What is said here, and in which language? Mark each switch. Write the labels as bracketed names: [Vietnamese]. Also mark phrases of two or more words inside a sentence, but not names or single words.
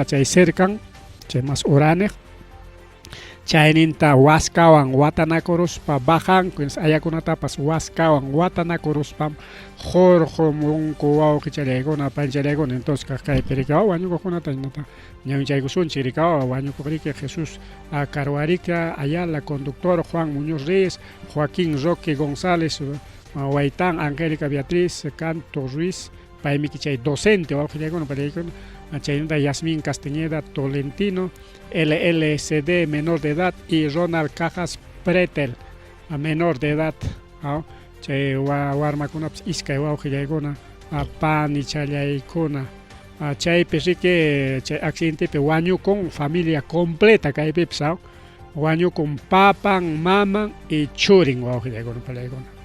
[Quechua] chay cercan chay mas uranej chayninta waskawan watanakuruspa bajanku ayakunatapas waskawan watanakuruspam jorjomunku wawqichalyaykuna panchallaykuna entonces kaypi rikawa wañukuqkunata ñawinchaykusunchik rikawa wañukuq riki Jesús Carhuarica Ayala, conductor Juan Muñoz Reyes, Joaquín Roque González, Huaytán Angélica Beatriz Canto Ruiz, paymiki chay docente wawqillaykuna palaykuna chaynta Yasmín Castañeda Tolentino, LLCD [Spanish] menor de edad [Quechua] y Ronald Cajas Pretel [Spanish] menor de edad [Quechua] chay warmakunapas iskay wawqillaykuna panichallaykuna chaypi riki chay accidentepi wañukun [Spanish] familia completa [Quechua] kaypipas wañukun papan maman y churin wawqillaykuna palaykuna